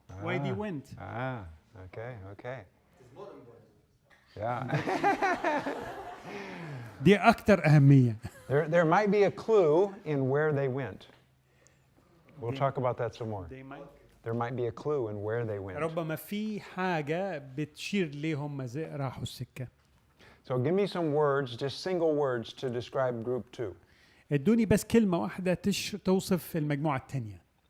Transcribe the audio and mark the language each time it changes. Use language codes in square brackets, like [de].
[en] Why they went? Okay. Yeah. [ar] دي أكتر أهمية. [en] There might be a clue in where they went. We'll talk about that some more. There might be a clue in where they went. [ar] ربما في حاجة بتشير ليهم راحوا السكة. [en] So give me some words, just single words to describe group 2. [ar] ادوني بس كلمة واحدة توصف المجموعة الثانية.